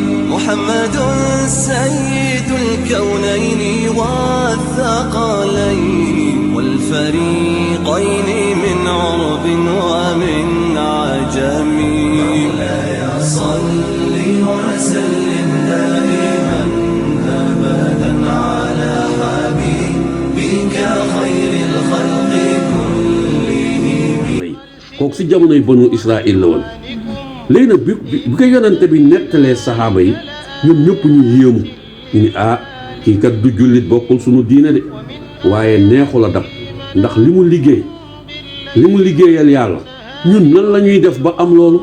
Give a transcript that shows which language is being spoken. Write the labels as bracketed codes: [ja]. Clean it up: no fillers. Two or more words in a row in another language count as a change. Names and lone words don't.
[ar] محمد سيد الكونين والثقلين والفريقين من عرب ومن عجم. مولاي صل وسلم دائما أبدا على حبيبك خير الخلق كلهم. [wo] kooku si jamonoy banu Israël la woon. léegi nag bi ko yonante bi nettalee saxaaba yi ñoom ñëpp ñu yéemu ñu ni kii kat du jullit bokkul suñu diine de waaye neexul a dab ndax li mu liggéeyal yàlla ñun nan la ñuy def ba am loolu.